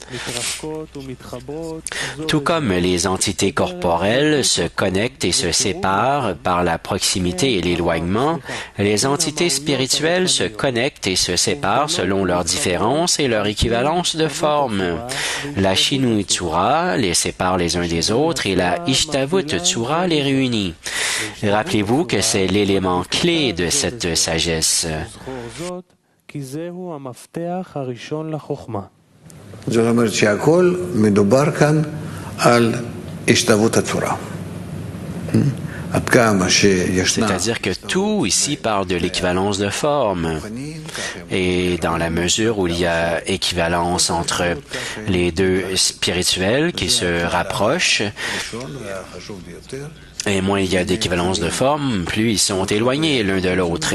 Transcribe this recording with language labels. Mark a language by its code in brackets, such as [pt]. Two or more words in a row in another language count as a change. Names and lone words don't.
[fr] Tout comme les entités corporelles se connectent et se séparent par la proximité et l'éloignement, les entités spirituelles se connectent et se séparent selon leurs différences et leur équivalence de forme. La [he] שינוי צורה [fr] les sépare les uns des autres et la [he] השתוות צורה [fr] les réunit. Rappelez-vous que c'est l'élément clé de cette sagesse. [he] כי זהו המפתח הראשון לחוכמה. זאת אומרת שהכל מדובר כאן על השתוות הצורה. [fr] C'est-à-dire que tout ici parle de l'équivalence de forme. Et dans la mesure où il y a équivalence entre les deux spirituels qui se rapprochent, et moins il y a d'équivalence de forme, plus ils sont éloignés l'un de l'autre.